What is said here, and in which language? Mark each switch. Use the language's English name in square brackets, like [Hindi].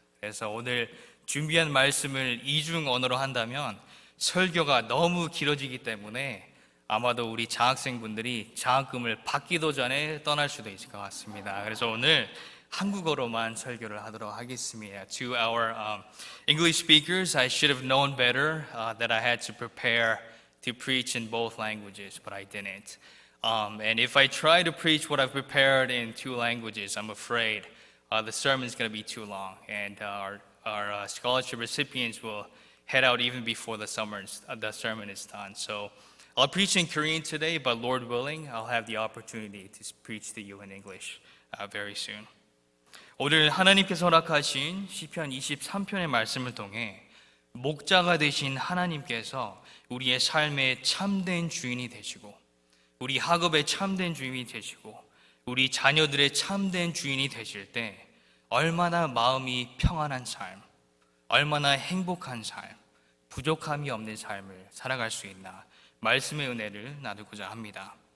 [Korean] 그래서 오늘 준비한 말씀을 이중 언어로 한다면 설교가 너무 길어지기 때문에 아마도 우리 장학생분들이 장학금을 받기도 전에 떠날 수도 있을 것 같습니다. 그래서 오늘 한국어로만 설교를 하도록 하겠습니다. [English] To our English speakers, I should have known better that I had to prepare to preach in both languages, but I didn't. And if I try to preach what I've prepared in two languages, I'm afraid the sermon is going to be too long, and our scholarship recipients will head out even before the sermon is done. So I'll preach in Korean today, but Lord willing, I'll have the opportunity to preach to you in English very soon. [Korean] 오늘 하나님께서 허락하신 시편 23편의 말씀을 통해 목자가 되신 하나님께서 우리의 삶의 참된 주인이 되시고, 우리 학업의 참된 주인이 되시고, 우리 자녀들의 참된 주인이 되실 때 얼마나 마음이 평안한 삶, 얼마나 행복한 삶, 부족함이 없는 삶을 살아갈 수 있나, 말씀의 은혜를 나누고자 합니다.